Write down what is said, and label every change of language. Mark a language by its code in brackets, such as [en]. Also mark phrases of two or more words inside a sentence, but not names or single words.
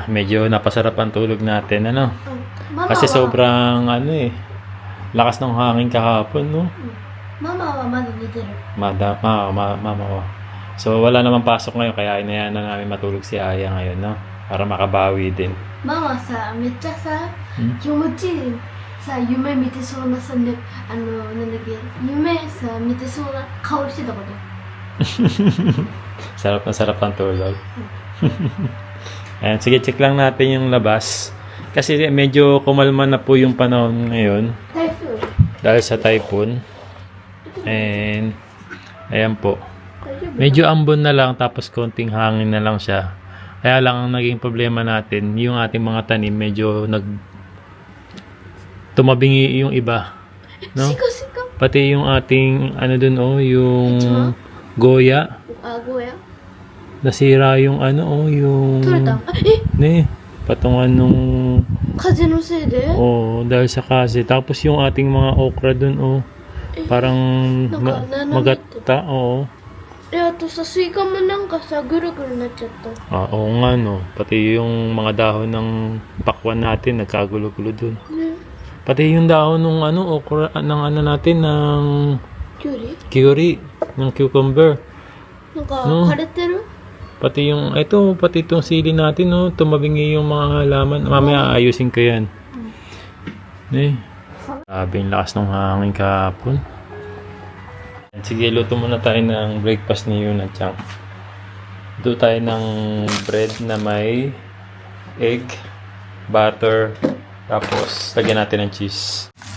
[tl] Medyo napasarap ang tulog natin, ano? Kasi sobrang, lakas ng hangin kahapon, no? [ja] ママはまだ寝てる. ママは. [tl] So, wala namang pasok ngayon, kaya inayaan na namin matulog si Aya ngayon, no? Para makabawi din. [ja] ママさ、めっちゃさ、気持ちいいさ、夢見てそうなさ、ね、なんだっけ、夢さ、見てそうな顔してたこと。 [tl] Sarap na sarap ang tulog. Ayan, sige, check lang natin yung labas. Kasi medyo kumalma na po yung panahon ngayon. Typhoon. Dahil sa typhoon. And, ayan po. Medyo ambon na lang, tapos konting hangin na lang siya. Kaya lang ang naging problema natin, yung ating mga tanim medyo tumabingi yung iba, no? Sika. Pati yung ating yung goya, Goya. nasira yung yung [ja] 取れた。 [tl] patungan nung [ja] 風のせいで [tl] dahil sa kasi. Tapos yung ating mga okra dun parang magata. [ja] あとさ、スイカもなんかさ、ぐるぐるなっちゃった。 [tl] Oo nga, no. Pati yung mga dahon ng pakwan natin, nagkagulo-gulo dun. Pati yung dahon ng okra, ng natin, ng [ja] キュウリ [tl] curry, ng cucumber. [ja] なんか、 [tl] No. [ja] 枯れてる [tl] Pati yung, pati itong sili natin, no. Tumabingi yung mga halaman. Mamaya ayusin ko yan. Sabi yung lakas ng hangin kahapon. Sige, luto muna tayo ng breakfast ni Yuna Chang. Luto tayo ng bread na may egg, butter, tapos lagyan natin ng cheese.